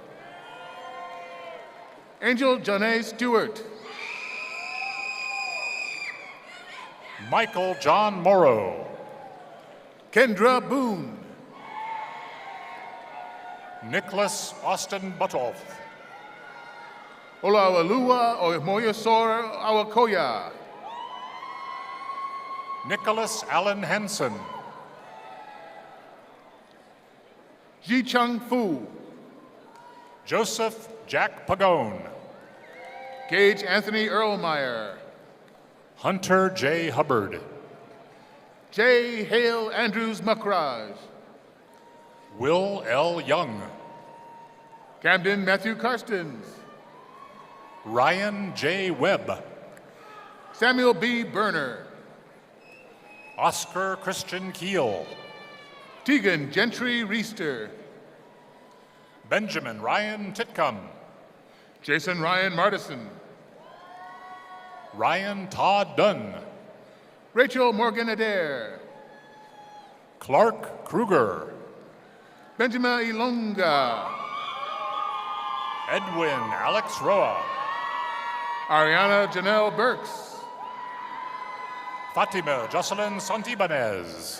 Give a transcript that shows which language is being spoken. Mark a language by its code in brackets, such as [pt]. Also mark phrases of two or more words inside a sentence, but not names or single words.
[en] Angel Janae Stewart. Michael John Morrow. Kendra Boone. Nicholas Austin Buttoff. Olawalua Omoyosor Awakoya. Nicholas Allen Henson. Ji Chung Fu. Joseph Jack Pagone. Gage Anthony Erlmeyer. Hunter J. Hubbard. J. Hale Andrews Muckraj. Will L. Young. Camden Matthew Karstens. Ryan J. Webb. Samuel B. Berner. Oscar Christian Keel. Tegan Gentry Reister. Benjamin Ryan Titcomb. Jason Ryan Martison. Ryan Todd Dunn. Rachel Morgan Adair. Clark Kruger. Benjamin Ilonga. Edwin Alex Roa. Ariana Janelle Burks. Fatima Jocelyn Santibanez.